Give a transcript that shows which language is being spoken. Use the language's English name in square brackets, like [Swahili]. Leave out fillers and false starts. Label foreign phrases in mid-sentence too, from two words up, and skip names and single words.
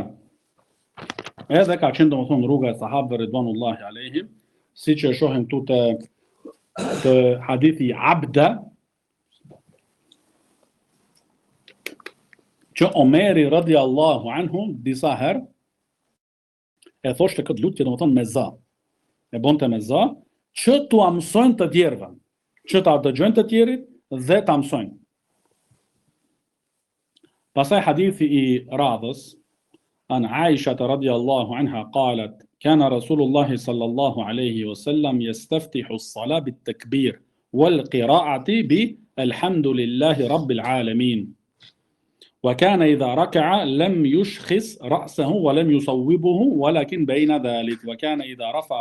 [Albanian] Edhe ka qenë domethënë rruga e sahabëve [Arabic] رضوان الله عليهم, [Albanian] siç e shohim këtu te hadithi Abda, që Omeri [Arabic] رضي الله عنه [Albanian] disa herë e thoshte këtë lutje domethënë me za. E bonte me za që t'u mësojnë të tjerëve, që ta dëgjojnë të tjerit dhe ta mësojnë. Pastaj hadithi i radhës [Arabic] عن عائشة رضي الله عنها قالت كان رسول الله صلى الله عليه وسلم يستفتح الصلاة بالتكبير والقراءة بالحمد لله رب العالمين وكان إذا ركع لم يشخص رأسه ولم يصوبه ولكن بين ذلك وكان إذا رفع